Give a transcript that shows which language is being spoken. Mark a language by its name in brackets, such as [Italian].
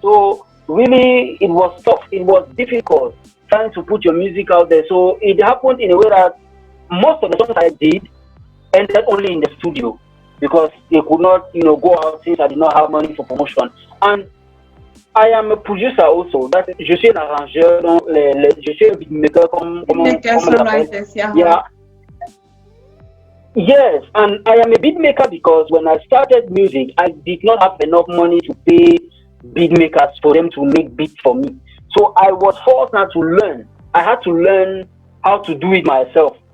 [English] So really, it was tough. It was difficult trying to put your music out there. So it happened in a way that most of the songs I did ended only in the studio because they could not, you know, go out since I did not have money for promotion. And I am a producer also. [French] That je suis un arrangeur, donc je suis un beatmaker [English] Makers, [French] comme on l'appelle. [English] songwriters, yeah. Yeah, yes, and I am a beatmaker because when I started music, I did not have enough money to pay beatmakers for them to make beats for me. So I was forced now to learn. I had to learn how to do it myself.